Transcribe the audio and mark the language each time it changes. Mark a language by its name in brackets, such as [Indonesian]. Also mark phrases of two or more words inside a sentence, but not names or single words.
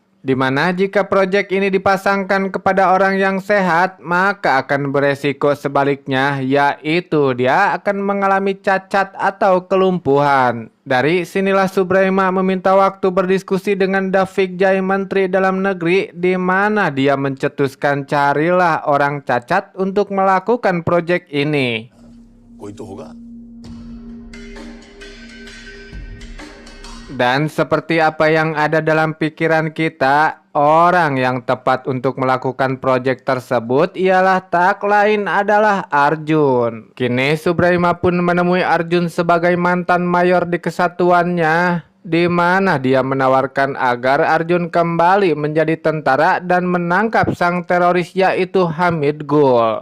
[Indonesian] Di mana jika proyek ini dipasangkan kepada orang yang sehat, maka akan beresiko sebaliknya, yaitu dia akan mengalami cacat atau kelumpuhan. Dari sinilah Subraima meminta waktu berdiskusi dengan David Jai, Menteri Dalam Negeri, di mana dia mencetuskan carilah orang cacat untuk melakukan proyek ini. [Hindi] कोई तो होगा। [Indonesian] Dan seperti apa yang ada dalam pikiran kita, orang yang tepat untuk melakukan proyek tersebut ialah tak lain adalah Arjun. Kini Subraima pun menemui Arjun sebagai mantan mayor di kesatuannya, di mana dia menawarkan agar Arjun kembali menjadi tentara dan menangkap sang teroris yaitu Hamid Gul.